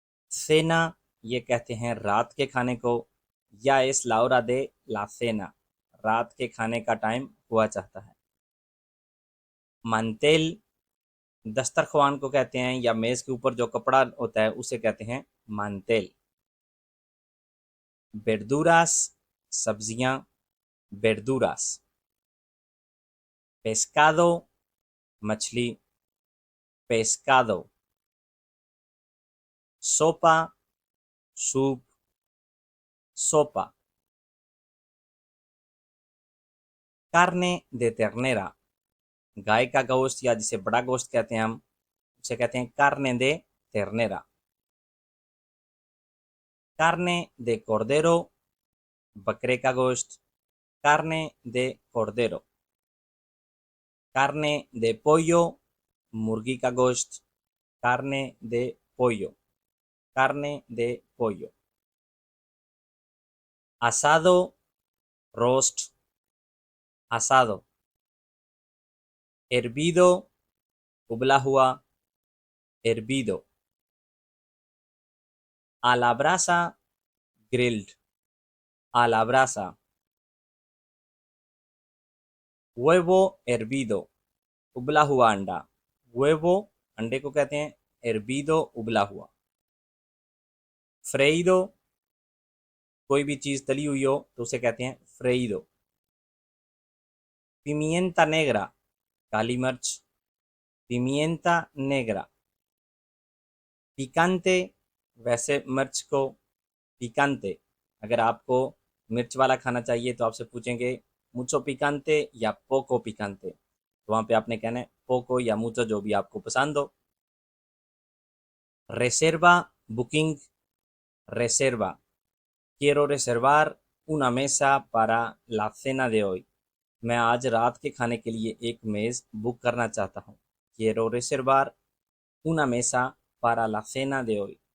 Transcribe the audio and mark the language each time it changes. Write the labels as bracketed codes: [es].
[hi] सेना ये कहते हैं रात के खाने को, या [es] es la hora de la cena, [hi] रात के खाने का टाइम हुआ चाहता है। mantel दस्तरख्वान को कहते हैं, या मेज के ऊपर जो कपड़ा होता है उसे कहते हैं mantel। [es] verduras सब्जियां, verduras। pescado मछली, pescado। sopa सूप, sopa। carne de ternera [hi] गाय का गोश्त, या जिसे बड़ा गोश्त कहते हैं हम, उसे कहते हैं [es] carne de ternera। carne de cordero [hi] बकरे का गोश्त, [es] carne de cordero। carne de pollo [hi] मुर्गी का गोश्त, [es] carne de pollo, carne de pollo। asado roast, asado। hervido [hi] उबला हुआ, [es] hervido। a la brasa grilled, a la brasa। huevo hervido [hi] उबला हुआ अंडा, huevo अंडे को कहते हैं hervido उबला हुआ। freído कोई भी चीज तली हुई हो तो उसे कहते हैं freído। [es] pimienta negra [hi] काली मिर्च, [es] pimienta negra। [hi] picante वैसे मिर्च को, picante। अगर आपको मिर्च वाला खाना चाहिए तो आपसे पूछेंगे [es] mucho picante [hi] या [es] poco picante, [hi] तो वहाँ पे आपने कहना है poco या mucho, जो भी आपको पसंद हो। reserva booking, [es] reserva quiero reservar una mesa para la cena de hoy, [hi] मैं आज रात के खाने के लिए एक मेज़ बुक करना चाहता हूँ। [es] quiero reservar una mesa para la cena de hoy।